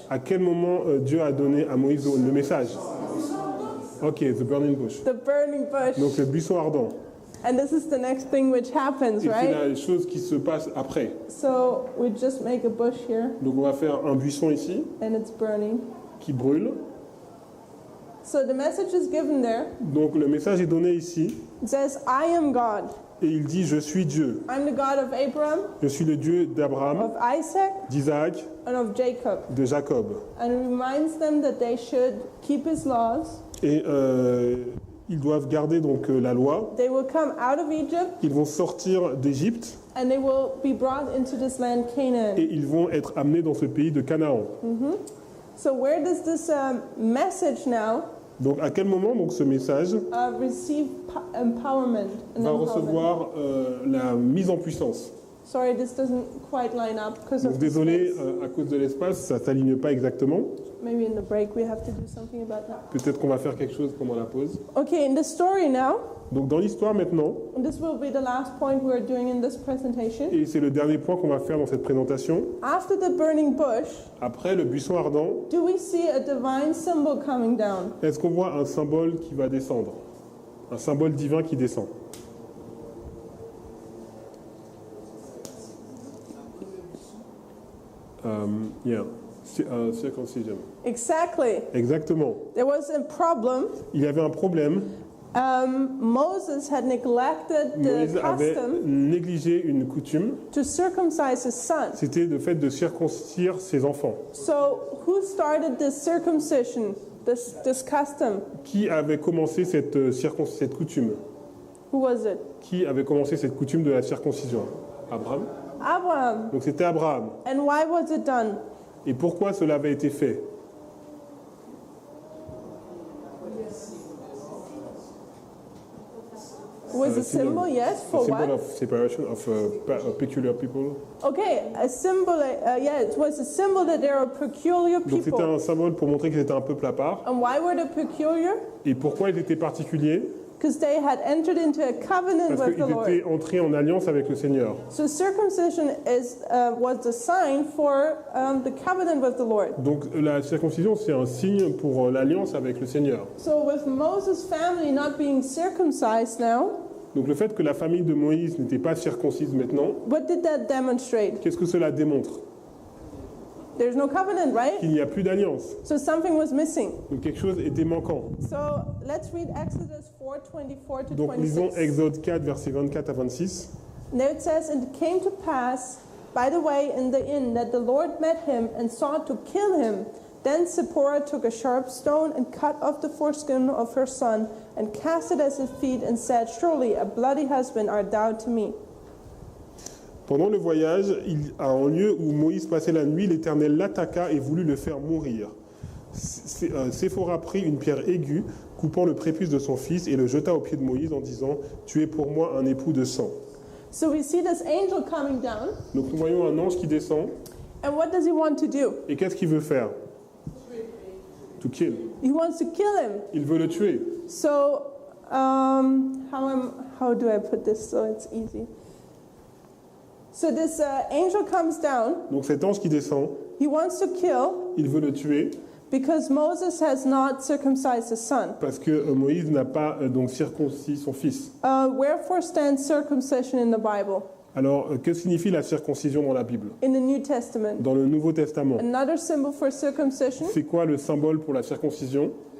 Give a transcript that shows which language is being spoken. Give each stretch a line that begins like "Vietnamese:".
French: À quel moment Dieu a donné à Moïse le message?
English: Ok, the burning bush. The burning bush.
French: Donc le buisson ardent.
English: And this is the next thing which happens,
French: Et c'est
English: right?
French: la chose qui se passe après.
English: So we just make a bush here,
French: Donc on va faire un buisson ici
English: and it's burning.
French: qui brûle.
English: So the message is given there.
French: Donc le message est donné ici
English: It says, I am God.
French: et il dit je suis Dieu.
English: I'm the God of Abraham,
French: Je suis le Dieu d'Abraham,
English: of Isaac,
French: d'Isaac,
English: and of Jacob.
French: de Jacob.
English: And it reminds them that they should keep his laws.
French: Et ils doivent garder donc la loi.
English: They will come out of Egypt,
French: Ils vont sortir d'Égypte
English: and they will be brought into this land, Canaan.
French: et ils vont être amenés dans ce pays de Canaan.
English: So where does this message now
French: Donc à quel moment donc ce message
English: receive empowerment? and
French: va
English: empowerment?
French: recevoir la mise en puissance?
English: Sorry, this doesn't quite line up because
French: Donc
English: of the
French: désolé,
English: space.
French: à cause de l'espace, ça ne s'aligne pas exactement.
English: Maybe in the break we have to do something about that.
French: Peut-être qu'on va faire quelque chose pendant la pause.
English: Okay, in the story now,
French: Donc dans l'histoire maintenant,
English: and this will be the last point we're doing in this presentation.
French: et c'est le dernier point qu'on va faire dans cette présentation,
English: After the burning bush,
French: après le buisson ardent,
English: do we see a divine symbol coming down?
French: est-ce qu'on voit un symbole qui va descendre? Un symbole divin qui descend.
English: Yeah. Circoncision. Exactly.
French: Exactement.
English: There was a problem.
French: Il y avait un problème.
English: Moses had neglected
French: Moïse
English: the
French: avait
English: custom
French: négligé une coutume.
English: to circumcise his son.
French: C'était le fait de circoncire ses enfants.
English: So who started this circumcision, this custom?
French: Qui avait commencé cette coutume?
English: Who was it?
French: Qui avait commencé cette coutume de la circoncision?
English: Abraham. Abraham.
French: Donc c'était Abraham.
English: And why was it done?
French: Et pourquoi cela avait été fait?
English: It was a symbol, yes, for A symbol what? of separation of peculiar people. Okay, a symbol, yeah, it was a symbol that there are peculiar
French: Donc c'était
English: people.
French: un symbole pour montrer que c'était un peuple à part.
English: And why were they peculiar?
French: Et pourquoi ils étaient particuliers?
English: Because they had entered into a covenant
French: Parce
English: with the
French: qu'ils
English: Lord.
French: étaient entrés en alliance avec le Seigneur.
English: So circumcision was the sign for the covenant with the Lord.
French: Donc la circoncision, c'est un signe pour l'alliance avec le Seigneur.
English: So with Moses' family not being circumcised now,
French: Donc le fait que la famille de Moïse n'était pas circoncise maintenant,
English: what did that demonstrate?
French: qu'est-ce que cela démontre?
English: There's no covenant, right?
French: Qu'il n'y a plus d'alliance.
English: So something was missing.
French: Donc quelque chose était manquant.
English: So let's read Exodus 4:24 to
French: Donc lisons 26. Exode 4, versets 24 à 26.
English: There it says, "And it came to pass by the way in the inn that the Lord met him and sought to kill him. Then Zipporah took a sharp stone and cut off the foreskin of her son and cast it at his feet and said, Surely a bloody husband art thou to me."
French: Pendant le voyage, à un lieu où Moïse passait la nuit, l'Éternel l'attaqua et voulut le faire mourir. Séphora prit une pierre aiguë, coupant le prépuce de son fils, et le jeta aux pieds de Moïse en disant, « Tu es pour moi un époux de sang. »
English: So we see this angel coming down,
French: Donc nous voyons un ange qui descend,
English: and what does he want to do?
French: et qu'est-ce qu'il veut faire?
English: To kill. He wants to kill him.
French: Il veut le tuer.
English: So how do I put this so it's easy? So this angel comes down.
French: Donc cet ange qui descend,
English: He wants to kill
French: il veut le tuer
English: because Moses has not circumcised his son.
French: parce que Moïse n'a pas donc circoncis son fils.
English: Wherefore stands circumcision in the Bible,
French: Alors, que signifie la circoncision dans la Bible?
English: in the New Testament?
French: Dans le Nouveau Testament.
English: Another symbol for circumcision
French: C'est quoi le symbole pour la circoncision?